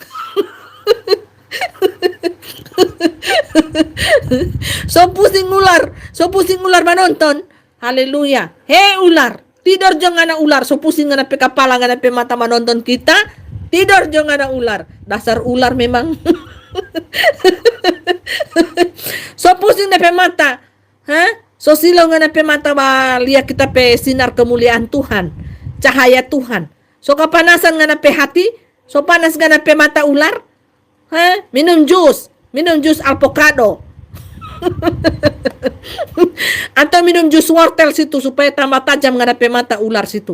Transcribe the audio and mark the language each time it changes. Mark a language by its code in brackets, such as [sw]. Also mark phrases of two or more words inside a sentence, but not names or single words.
[xmm] So pusing ular menonton. Haleluya. Hei ular, tidur jangan anak ular. So pusing ngana pe kepala ngana pe mata menonton kita. Tidur jangan anak ular. Dasar ular memang. So pusing na pe mata. So silau ngana pe mata ba lihat kita pe sinar kemuliaan Tuhan, cahaya Tuhan. So kepanasan ngana pe hati. So panas ngana pe mata ular. Minum jus avocado. Atau minum jus wortel situ supaya tambah tajam ngadape mata ular situ.